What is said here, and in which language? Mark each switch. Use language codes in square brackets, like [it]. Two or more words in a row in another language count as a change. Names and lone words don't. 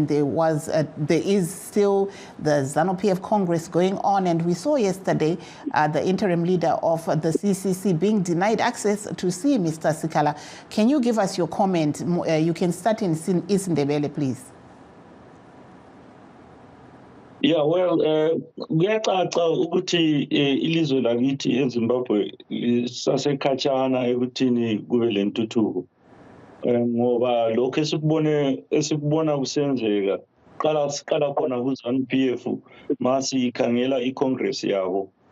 [en] There is still the ZANU-PF Congress going on, and we saw yesterday the interim leader of the CCC being denied access to see Mr. Sikala. Can you give us your comment? You can start in Isindebele, please. Yeah, well, [nd] kuyacaca ukuthi ilizwe lakithi eZimbabwe lisasekhatshana ekuthini kube lentuthuko. Ngoba lokho esikubona kusenzeka qala khona ku ZANU-PF masi ikhangela iCongress yabo.